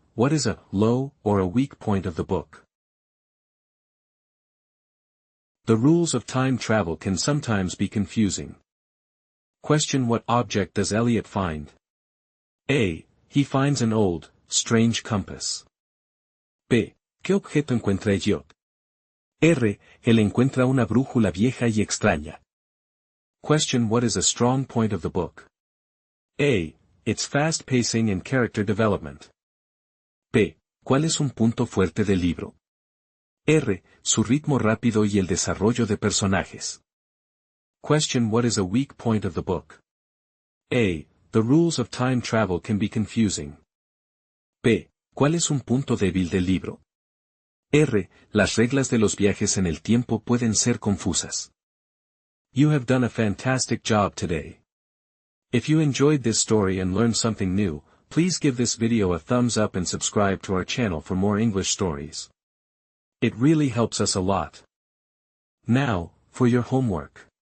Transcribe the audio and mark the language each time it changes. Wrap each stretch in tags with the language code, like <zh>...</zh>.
<en>What is a low or a weak point of the book? The rules of time travel can sometimes be confusing. Question: what object does Elliot find? A. He finds an old, strange compass. B.</en> <es>¿Qué objeto encuentra Elliot? R. Él encuentra una brújula vieja y extraña.</es> <en>Question: what is a strong point of the book? A. Its fast pacing and character development. B.</en> <es>¿Cuál es un punto fuerte del libro? R. Su ritmo rápido y el desarrollo de personajes.</es> <en>Question: what is a weak point of the book? A. The rules of time travel can be confusing. B.</en> <es>¿Cuál es un punto débil del libro? R. Las reglas de los viajes en el tiempo pueden ser confusas.</es> <en>You have done a fantastic job today. If you enjoyed this story and learned something new, please give this video a thumbs up and subscribe to our channel for more English stories. It really helps us a lot. Now, for your homework.</en>